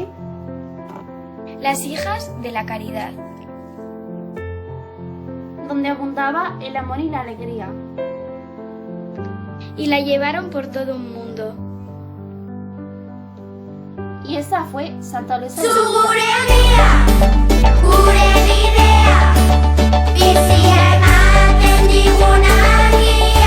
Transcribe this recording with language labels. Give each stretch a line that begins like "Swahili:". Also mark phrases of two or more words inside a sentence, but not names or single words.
Spanish: las hijas de la caridad. donde abundaba el amor y la alegría. Y la llevaron por todo un mundo. Y esa fue Santa Luisa de
Basque: Gure
Spanish: Marillac.
Basque: herria, gure bidea, bizia ematen digun argia.